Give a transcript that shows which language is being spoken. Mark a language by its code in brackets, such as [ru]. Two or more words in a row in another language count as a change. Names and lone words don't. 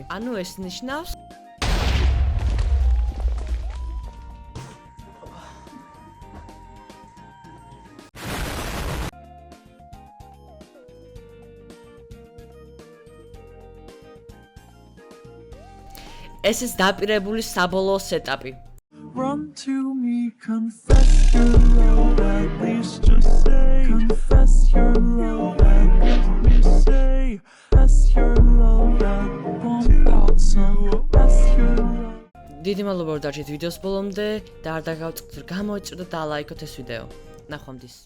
[ka] ანუ ეს ნიშნავს ეს ის დაპირებული საბოლოო სეტაპი. [en] Run to me, confess your love, at least just say, confess your love, at least say, confess your love, pump out some, confess your love. [ka] დიდი მადლობა რომ დარჩით ვიდეოს ბოლომდე და არ დაგავიწყდეთ რომ გამოიწვიოთ და ლაიქოთ ეს ვიდეო. ნახვამდის.